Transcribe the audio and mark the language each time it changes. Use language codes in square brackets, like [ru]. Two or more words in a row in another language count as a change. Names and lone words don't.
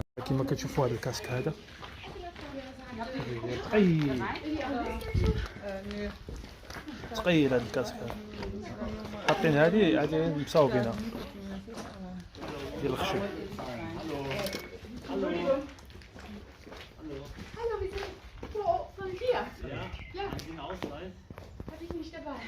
[ar] كما كتشوفوا هذا الكاسك هذا ثقيل، هذا الكاسك هذا حاطين هذه مصاوبينها ديال الخشب. [de] Hallo, wir sind von hier. Ja. Habe ich nicht dabei.